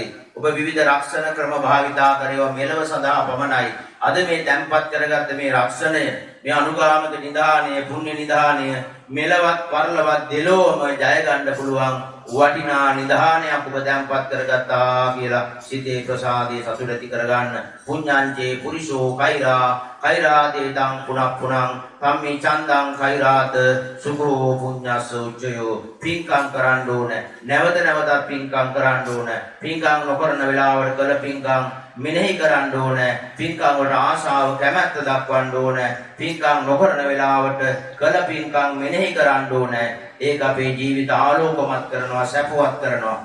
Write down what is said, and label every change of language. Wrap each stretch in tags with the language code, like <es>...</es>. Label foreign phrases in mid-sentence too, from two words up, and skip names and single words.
<si>ඔබ විවිධ රක්ෂණ ක්‍රම භාවිතා කරේවා මෙලව සඳහා පමණයි. අද මේ තැන්පත් කරගත්ත මේ රක්ෂණය, මේ අනුගාමික නිධානය, පුණ්‍ය නිධානය මෙලවත් පරලවත් දෙලොවම ජය ගන්න පුළුවන් වටිනා නිධානයක් ඔබ තැන්පත් කරගත්තා කියලා සිතේ ප්‍රසාදයේ සතුට ඇති කරගන්න.</si> <pi>පුඤ්ඤංචේ පුරිසෝ කෛරාතේ තං පුනප්පුනං කම්මි චන්දං කෛරාත සුඛෝ පුඤ්ඤස්ස උච්චයෝ.</pi> <si>පින්කම් කරන්න ඕන, නැවත නැවතත් පින්කම් කරන්න ඕන. පින්කම් නොකරන වෙලාවට කළ පින්කම් මෙනෙහි කරන්න ඕන. පින්කම් වලට ආශාව කැමැත්ත දක්වන්න ඕන. පින්කම් නොකරන වෙලාවට කළ පින්කම් මෙනෙහි කරන්න ඕන. ඒක අපේ ජීවිත ආලෝකමත් කරනවා, සැපවත් කරනවා.</si>